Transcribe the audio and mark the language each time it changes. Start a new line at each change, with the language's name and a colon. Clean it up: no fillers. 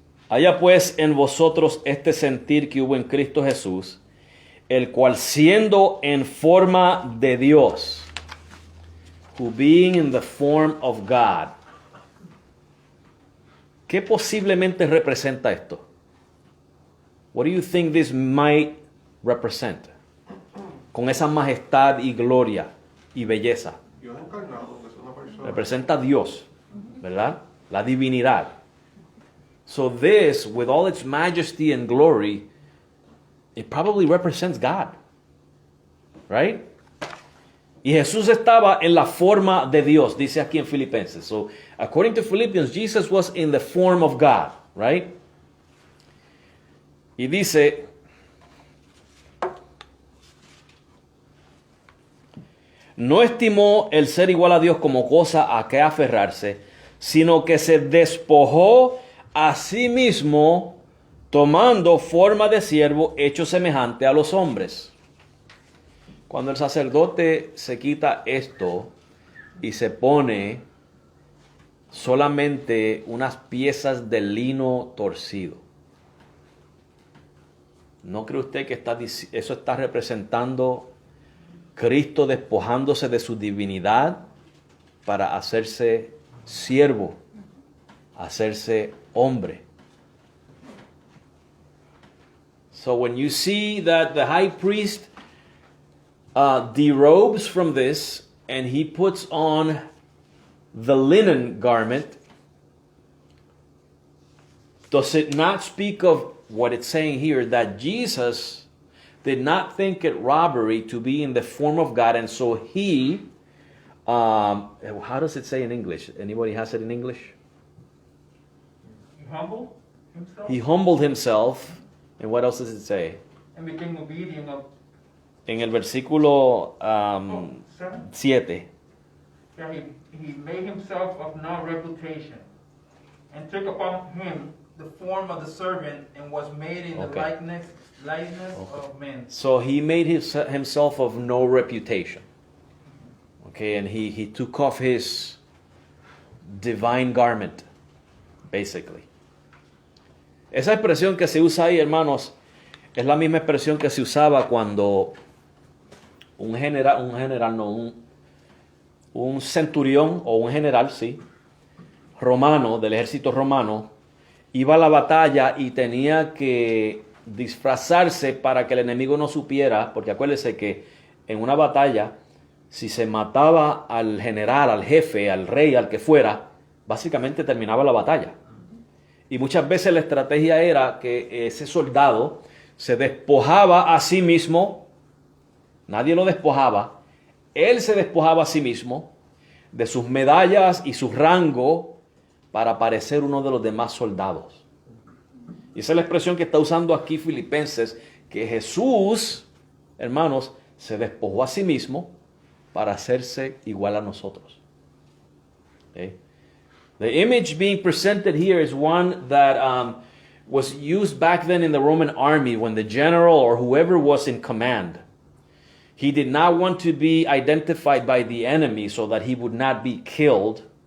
Spanish: Haya pues en vosotros este sentir que hubo en Cristo Jesús, el cual siendo en forma de Dios,
English: who being in the form of God.
Spanish: ¿Qué posiblemente representa esto?
English: What do you think this might represent?
Spanish: Con esa majestad y gloria y belleza. Dios encarnado, que es una persona. Representa a Dios, ¿verdad? La divinidad.
English: So this, with all its majesty and glory, it probably represents God. Right?
Spanish: Y Jesús estaba en la forma de Dios, dice aquí en Filipenses.
English: So, according to Philippians, Jesus was in the form of God, right?
Spanish: Y dice, no estimó el ser igual a Dios como cosa a que aferrarse, sino que se despojó a sí mismo, tomando forma de siervo, hecho semejante a los hombres. Cuando el sacerdote se quita esto y se pone solamente unas piezas de lino torcido, ¿no cree usted que eso está representando Cristo despojándose de su divinidad para hacerse siervo, hacerse hombre?
English: So when you see that the high priest derobes from this and he puts on the linen garment, does it not speak of what it's saying here, that Jesus did not think it robbery to be in the form of God, and so he, how does it say in English? Anybody has it in English? He humbled himself He humbled himself, and what else does it say? and became obedient of
Spanish: En el versículo 7.
English: that he made himself of no reputation and took upon him the form of the servant and was made in Okay. the likeness of men. So he made himself of no reputation. Okay, and he took off his divine garment, basically.
Spanish: Esa expresión que se usa ahí, hermanos, es la misma expresión que se usaba cuando un centurión o un general, sí, romano, del ejército romano, iba a la batalla y tenía que disfrazarse para que el enemigo no supiera, porque acuérdese que en una batalla, si se mataba al general, al jefe, al rey, al que fuera, básicamente terminaba la batalla. Y muchas veces la estrategia era que ese soldado se despojaba a sí mismo, nadie lo despojaba, él se despojaba a sí mismo de sus medallas y su rango para parecer uno de los demás soldados. Y esa es la expresión que está usando aquí Filipenses, que Jesús, hermanos, se despojó a sí mismo para hacerse igual a nosotros.
English: Okay? The image being presented here is one that was used back then in the Roman army when the general or whoever was in command, he did not want to be identified by the enemy so that he would not be killed.